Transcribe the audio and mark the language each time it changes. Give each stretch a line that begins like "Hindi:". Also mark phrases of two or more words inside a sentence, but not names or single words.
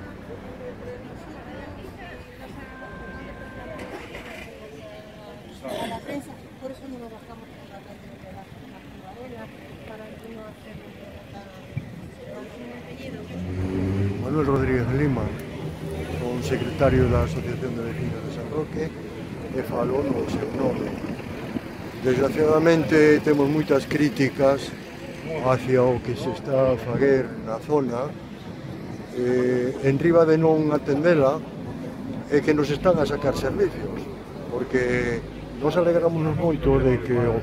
Spanish: a la prensa, por eso no nos bajamos por la calle de la Varela, para no hacer apellido. Manuel Rodríguez Lima,
Galician: son secretario da Asociación de Vecinos de San Roque, e falo no seu nome. Desgraciadamente temos moitas críticas hacia o que se está a fazer na zona. En riba de non atendela é que nos están a sacar servicios, porque nos alegramos moito de que o